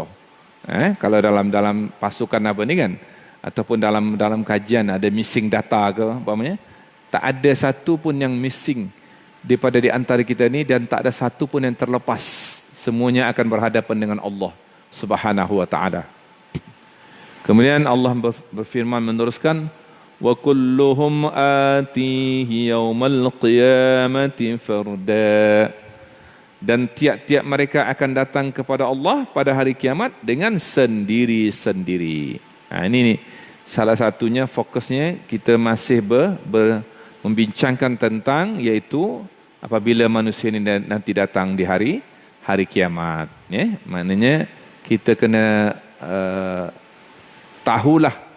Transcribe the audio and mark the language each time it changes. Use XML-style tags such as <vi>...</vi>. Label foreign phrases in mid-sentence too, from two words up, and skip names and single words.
<ms>Kalau dalam pasukan apa ni kan, ataupun dalam kajian ada</ms> <en>missing data</en> <ms>ke umpamanya, tak ada satu pun yang missing daripada di antara kita ni, dan tak ada satu pun yang terlepas. Semuanya akan berhadapan dengan</ms> <ar>الله سبحانه وتعالى.</ar> <ms>Kemudian Allah berfirman meneruskan,</ms> <ar>وكلهم آتيه يوم القيامة فردا.</ar> <ms>Dan tiap-tiap mereka akan datang kepada Allah pada hari kiamat dengan sendiri-sendiri. Ini nih, salah satunya fokusnya kita masih membincangkan tentang, yaitu apabila manusia ini nanti datang di hari kiamat, ya, maknanya kita kena tahulah,</ms>